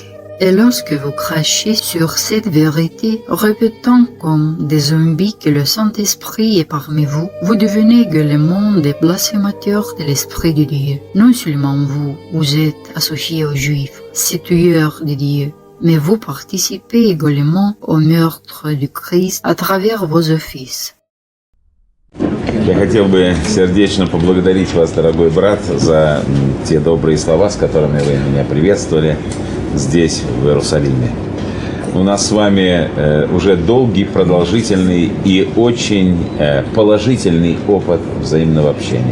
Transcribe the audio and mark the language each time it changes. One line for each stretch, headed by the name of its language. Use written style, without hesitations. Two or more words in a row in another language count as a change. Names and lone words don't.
French: Et lorsque vous crachez sur cette vérité, répétant comme des zombies que le Saint-Esprit est parmi vous, vous devenez également des blasphémateurs de l'Esprit de Dieu. Non seulement vous êtes associés aux Juifs, ces tueurs de Dieu, mais vous participez également au meurtre du Christ à travers vos offices.
Russian: Я хотел бы сердечно поблагодарить вас, дорогой брат, за те добрые слова, с которыми вы меня приветствовали здесь, в Иерусалиме. У нас с вами уже долгий, продолжительный и очень положительный опыт взаимного общения.